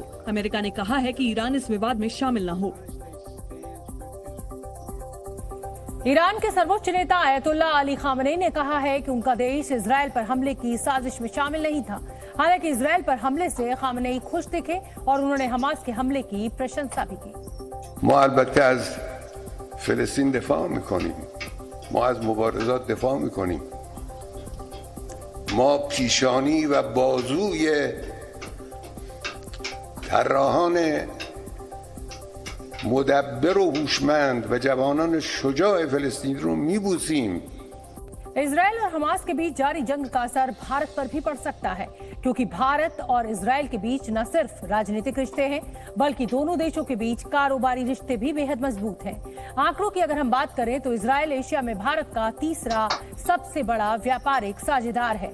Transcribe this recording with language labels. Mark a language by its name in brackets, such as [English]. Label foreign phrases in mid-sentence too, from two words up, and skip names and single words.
[Hindi] अमेरिका ने कहा है कि ईरान इस विवाद में शामिल न हो। ईरान के सर्वोच्च नेता आयतुल्ला अली खामनेई ने कहा है कि उनका देश इजरायल पर हमले की साजिश में शामिल नहीं था। हालांकि इजरायल पर हमले से खामनेई खुश दिखे और उन्होंने हमास के हमले की प्रशंसा भी की। [Persian] ما البته از فلسطین دفاع میکنیم، ما از مبارزات دفاع میکنیم، ما پیشانی و بازوی طراحان مدبر و هوشمند و جوانان شجاع فلسطین رو میبوسیم. [Hindi] इजरायल और हमास के बीच जारी जंग का असर भारत पर भी पड़ सकता है, क्योंकि भारत और इजरायल के बीच न सिर्फ राजनीतिक रिश्ते हैं बल्कि दोनों देशों के बीच कारोबारी रिश्ते भी बेहद मजबूत हैं। आंकड़ों की अगर हम बात करें तो इजरायल एशिया में भारत का तीसरा सबसे बड़ा व्यापारिक साझेदार है।